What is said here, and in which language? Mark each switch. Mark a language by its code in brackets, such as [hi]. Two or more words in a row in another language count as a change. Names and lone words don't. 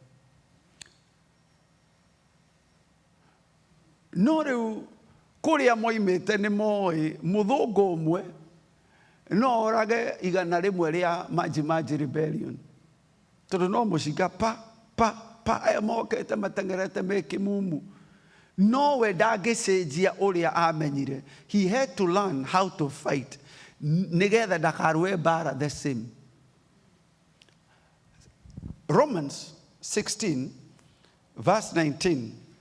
[ki] No rĩu kũrĩa moimĩte nĩ moĩ mũthũngũ ũmwe no orage 100 rĩa Maji Rebellion. Tondũ no mũcinga pa aya mokĩte matengerete me kĩmumu. No we ndangĩcenjia ũrĩa amenyire. [en] He had to learn how to fight [ki] nĩgetha ndakarũe mbara [en] the same. Romans 16 verse 19.